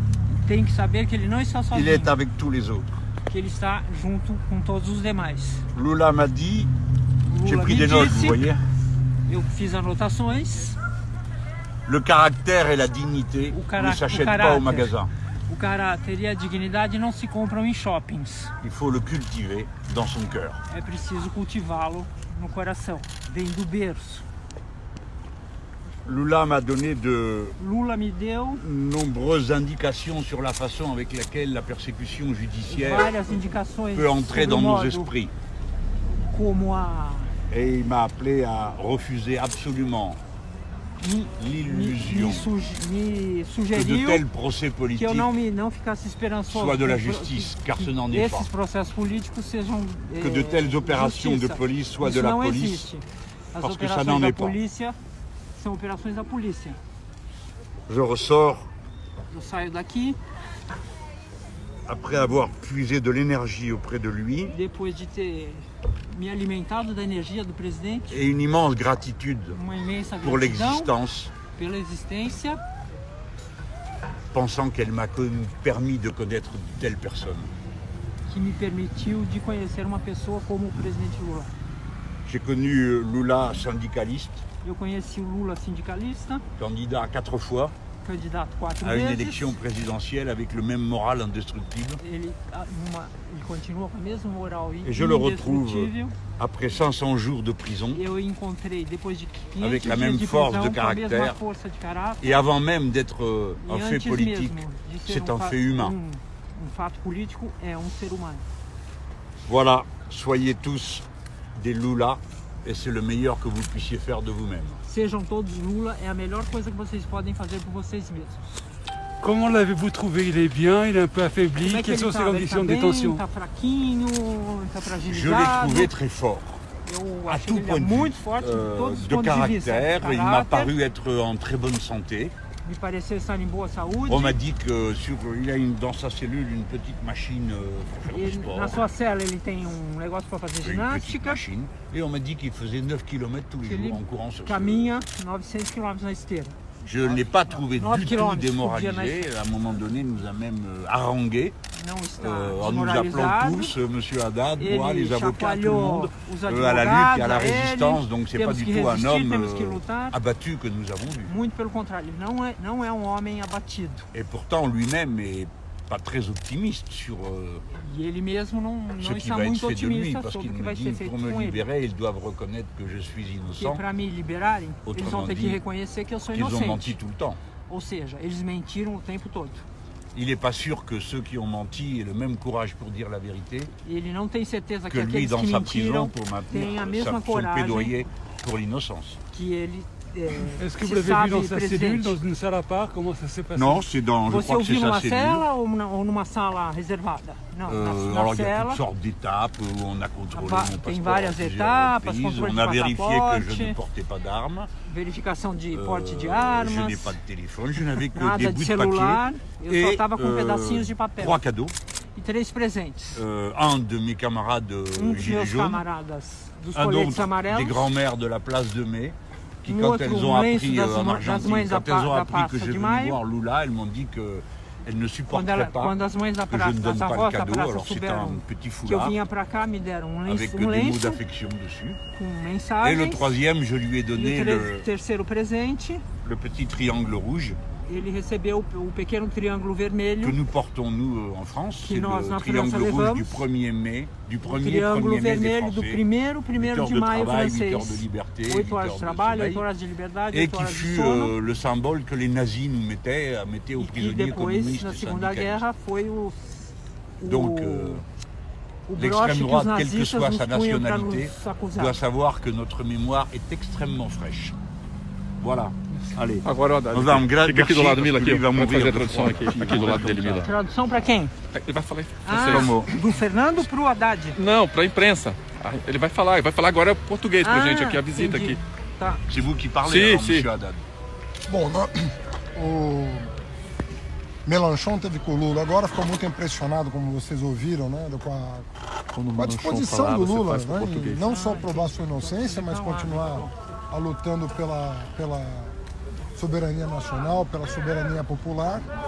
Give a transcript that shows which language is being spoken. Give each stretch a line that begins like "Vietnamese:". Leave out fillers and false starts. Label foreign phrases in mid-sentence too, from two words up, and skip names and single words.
French: Il est avec tous les autres. Lula m'a dit, j'ai pris des notes, vous voyez. Le caractère et la dignité ne s'achètent pas au magasin.
Portuguese: O caráter e a dignidade não se compram em shoppings.
French: Il faut le cultiver dans son cœur.
Portuguese: É preciso cultivá-lo no coração, vem do berço.
French: Lula m'a donné de
Portuguese: Lula me deu
French: nombreuses indications sur la façon avec laquelle la persécution judiciaire
Portuguese: várias indicações
French: peut entrer
Portuguese: sobre o
French: dans nos
Portuguese: modo
French: esprits.
Portuguese: como a
French: Et il m'a appelé à refuser absolument l'illusion
Portuguese: me
French: que de
Portuguese: sugeriu
French: tels procès
Portuguese: que eu
French: politiques
Portuguese: não ficasse esperançoso
French: soient de la justice, car ce n'en est pas.
Portuguese: esses processos políticos sejam
French: Que de telles opérations de
Portuguese: justiça.
French: police soient
Portuguese: Isso
French: de la
Portuguese: não
French: police,
Portuguese: existe. As
French: parce que ça
Portuguese: operações
French: n'en
Portuguese: da
French: est pas.
Portuguese: polícia são operações da polícia.
French: Je ressors
Portuguese: Eu saio daqui
French: après avoir puisé de l'énergie auprès de lui
Portuguese: depois de ter me alimentado da energia do presidente,
French: et une immense gratitude
Portuguese: uma imensa
French: pour
Portuguese: gratidão
French: l'existence,
Portuguese: pela existência,
French: pensant qu'elle m'a permis de connaître de telles personnes.
Portuguese: que me permitiu de conhecer uma pessoa como o presidente Lula.
French: J'ai connu Lula syndicaliste,
Portuguese: Eu conheci o Lula sindicalista,
French: candidat 4 fois
Portuguese: candidato 4
French: à une
Portuguese: vezes.
French: élection présidentielle avec le même moral indestructible.
Portuguese: Ele continua com a mesma moral
French: Et je le retrouve
Portuguese: indestrutível.
French: après 500 jours de prison
Portuguese: Eu encontrei depois de 500
French: avec la
Portuguese: dias
French: même
Portuguese: de
French: force
Portuguese: prisão,
French: de
Portuguese: com a mesma
French: caractère.
Portuguese: força de caráter.
French: Et avant même d'être
Portuguese: E
French: un fait
Portuguese: antes
French: politique,
Portuguese: mesmo de ser
French: c'est un
Portuguese: fa-
French: fait humain.
Portuguese: fato político, é ser humano.
French: Voilà, soyez tous des Lula et c'est le meilleur que vous puissiez faire de vous-même.
Portuguese: Sejam todos Lula, é a melhor coisa que vocês podem fazer por vocês mesmos.
French: Comment l'avez-vous trouvé? Il est bien, il est un peu affaibli.
Portuguese: Como é que
French: Quelles
Portuguese: ele
French: sont ses
Portuguese: tá? Ele
French: conditions
Portuguese: tá
French: de
Portuguese: bem,
French: détention?
Portuguese: tá fraquinho, tá
French: Je l'ai
Portuguese: fragilizado.
French: trouvé très fort,
Portuguese: Eu
French: à
Portuguese: achei
French: tout
Portuguese: que ele é
French: point de vue,
Portuguese: muito forte de todos os
French: de
Portuguese: pontos de vista.
French: caractère. Il m'a
Portuguese: Caráter,
French: paru être en très bonne santé.
Portuguese: me pareceu estar em boa saúde.
French: On m'a dit que il a dans sa cellule une petite machine pour faire du
Portuguese: E
French: sport.
Portuguese: na sua cela ele tem negócio para fazer
French: Une petite
Portuguese: ginástica.
French: machine. Et on m'a dit qu'il faisait 9 km tous les
Portuguese: Ele
French: jours en courant sur ce...
Portuguese: caminha 900 km na esteira.
French: Je ne l'ai pas trouvé 9 du tout kilomètres démoralisé. À un moment donné, il nous a même harangué
Portuguese: Não está
French: en nous appelant
Portuguese: desmoralizado.
French: tous, Monsieur Haddad, moi,
Portuguese: Ele
French: les avocats, tout le monde,
Portuguese: chacoalhou os
French: à la lutte
Portuguese: advogados,
French: et à la
Portuguese: a ele.
French: résistance. Donc c'est pas
Portuguese: Temos
French: du
Portuguese: que
French: tout un
Portuguese: resistir,
French: homme
Portuguese: temos que lutar.
French: abattu que nous avons vu.
Portuguese: Muito pelo contrário, ele não é homem abatido.
French: Et pourtant, lui-même est pas très optimiste sur
Portuguese: E ele mesmo
French: ce
Portuguese: não
French: qui
Portuguese: está
French: va être
Portuguese: muito
French: fait de lui,
Portuguese: otimista
French: parce
Portuguese: sobre
French: qu'il
Portuguese: o que
French: me
Portuguese: vai
French: dit
Portuguese: ser feito
French: pour me
Portuguese: com ele.
French: libérer, ils doivent reconnaître que je suis
Portuguese: Porque
French: innocent,
Portuguese: para me liberarem, eles vão ter que
French: dit,
Portuguese: reconhecer que eu sou
French: qu'ils ont menti
Portuguese: inocente.
French: tout le temps.
Portuguese: Ou seja, eles mentiram o tempo todo.
French: Il n'est pas sûr que ceux qui ont menti aient le même courage pour dire la vérité
Portuguese: Ele não tem certeza
French: que
Portuguese: que
French: lui
Portuguese: aqueles
French: dans
Portuguese: que
French: sa prison
Portuguese: mentiram
French: pour
Portuguese: têm a
French: maintenir
Portuguese: mesma
French: son
Portuguese: coragem
French: plaidoyer pour l'innocence.
Portuguese: que ele
French: Est-ce que
Portuguese: se
French: vous l'avez
Portuguese: sabe
French: vu dans sa cellule,
Portuguese: presidente.
French: dans une salle à part? Comment ça s'est passé? Non, c'est dans, je
Portuguese: Você
French: crois que c'est
Portuguese: ouviu
French: sa
Portuguese: numa
French: cellule.
Portuguese: cela ou numa sala reservada? Não, na
French: Alors il y a
Portuguese: cela.
French: toutes sortes d'étapes où on a contrôlé
Portuguese: Ah,
French: mon
Portuguese: tem
French: passeport
Portuguese: várias
French: à plusieurs
Portuguese: etapas,
French: reprises.
Portuguese: contrôle
French: On
Portuguese: de
French: a vérifié que je
Portuguese: passaporte,
French: ne portais pas d'armes.
Portuguese: Verificação de porte de
French: Je
Portuguese: armas,
French: n'ai pas de téléphone, je n'avais que
Portuguese: nada
French: des
Portuguese: de
French: bouts de
Portuguese: celular.
French: papier
Portuguese: Eu só
French: et
Portuguese: estava com pedacinhos de papel
French: 3 cadeaux.
Portuguese: e 3 presentes.
French: Un de mes camarades
Portuguese: Dos
French: Gilets
Portuguese: meus
French: jaunes,
Portuguese: camaradas dos
French: un
Portuguese: coletes
French: autre des
Portuguese: amarelos,
French: grands-mères de la place de Mai, qui
Portuguese: Um
French: quand
Portuguese: outro,
French: elles ont
Portuguese: lenço
French: appris
Portuguese: das
French: en
Portuguese: mães
French: Argentine,
Portuguese: da
French: quand elles ont
Portuguese: da
French: appris que
Portuguese: Praça
French: je
Portuguese: de
French: venais
Portuguese: Maio,
French: voir Lula, elles m'ont dit qu'elles ne
Portuguese: quando,
French: supporteraient pas
Portuguese: quando as mães da
French: que je
Portuguese: praça,
French: ne donne
Portuguese: das
French: pas le
Portuguese: avós da
French: cadeau.
Portuguese: praça
French: Alors c'était un
Portuguese: souberam
French: petit
Portuguese: que eu
French: foulard
Portuguese: vinha pra cá, me deram um
French: avec
Portuguese: lenço,
French: des mots
Portuguese: lenço
French: d'affection dessus.
Portuguese: com
French: Et
Portuguese: mensagens.
French: le troisième, je lui ai
Portuguese: E
French: donné
Portuguese: o terceiro presente,
French: le petit triangle rouge
Portuguese: ele recebeu o pequeno triângulo
French: que
Portuguese: vermelho,
French: nous portons, nous, en France.
Portuguese: Que
French: C'est
Portuguese: nós,
French: le
Portuguese: na
French: triangle
Portuguese: França,
French: rouge du
Portuguese: levamos.
French: 1er mai, du
Portuguese: o
French: 1er
Portuguese: triângulo
French: mai des
Portuguese: vermelho do
French: Français.
Portuguese: 1º de maio
French: travail, 8 heures de
Portuguese: francês.
French: liberté,
Portuguese: 8 horas de
French: 8
Portuguese: trabalho,
French: heures
Portuguese: 8
French: de
Portuguese: horas de liberdade,
French: et
Portuguese: 8
French: qui
Portuguese: horas de
French: fut
Portuguese: sono.
French: le symbole que les nazis nous mettaient aux
Portuguese: E que
French: prisonniers
Portuguese: depois,
French: communistes
Portuguese: na
French: et
Portuguese: Segunda
French: syndicalistes.
Portuguese: Guerra, foi o
French: Donc,
Portuguese: o broche
French: l'extrême
Portuguese: que os
French: droite, quelle que
Portuguese: nazistas
French: soit
Portuguese: nos
French: sa
Portuguese: punham para
French: nationalité,
Portuguese: nos acusar.
French: doit savoir que notre mémoire est extrêmement fraîche. Voilà. Allez.
Portuguese: Agora o Haddad. Nós vamos, Fica aqui do lado do Mila, aqui, ele vai vamos morrer fazer a de tradução fome. aqui do lado dele, Mila. Tradução para quem? Ele vai falar em Ah, francês. do Fernando pro Haddad. Não, pra imprensa. Ele vai falar agora português pra gente aqui, a visita entendi. aqui. Tá.
French: C'est vous qui parlez,
Portuguese: Si,
French: alors,
Portuguese: si.
French: monsieur Haddad.
Portuguese: Bom, o Mélenchon teve com o Lula. Agora ficou muito impressionado, como vocês ouviram, né, com a disposição do Lula, né, em não só provar sua inocência, mas continuar lutando pela soberania nacional, pela soberania popular.